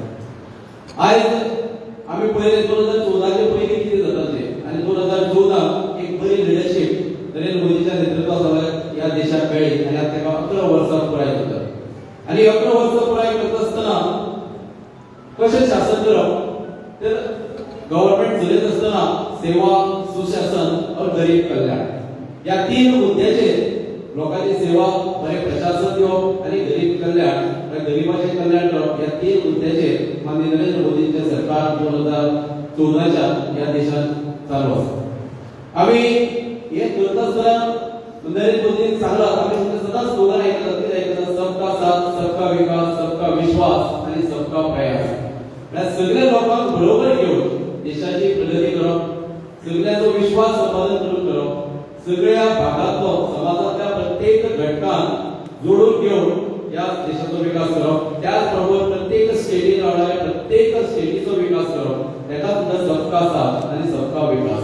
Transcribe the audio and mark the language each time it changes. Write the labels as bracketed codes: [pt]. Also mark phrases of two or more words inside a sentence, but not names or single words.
[kok] आसा आयज आमी पयले 2014 चे पयलीं कितें जाताले आनी 2014 एक बरी लिडरशीप नरेंद्र मोदीच्या नेतृत्वाखाला ह्या देशाक मेळ्ळी आनी आतां ताका 11 वर्सां पुराय जातात आनी 11 वर्सां पुराय करता आसतना कशें शासन करप तर गव्हर्नमेंट चलयत आसतना [hi] सेवा सुशासन और गरीब कल्याण [kok] या तीन मुद्द्याचेर लोकांची सेवा बरे प्रशासन दिवप आणि गरीब कल्याण गरिबाचे कल्याण करप या तीन मुद्द्याचेर माननीय नरेंद्र मोदींचे सरकार 2014च्या या देशात चालू आसा। आम्ही हे करता आसतना नरेंद्र मोदींनी सांगला आम्ही सदांच स्लोगन ऐकतात [hi] सबका साथ सबका विकास सबका विश्वास आणि सबका प्रयास। [kok] या सगळ्या लोकांक बरोबर घेऊन देशाची प्रगती करप सगळ्यांचो विश्वास संपादन करून करप सगळ्या भागातलो समाजातल्या प्रत्येक घटकांक जोडून घेऊन या देशाचो विकास करप त्याच बरोबर प्रत्येक स्टेटीन रावणाऱ्या प्रत्येक स्टेटीचो विकास करप तेका सुद्दां [hi] सबका साथ [kok] आणि [hi] सबका विकास।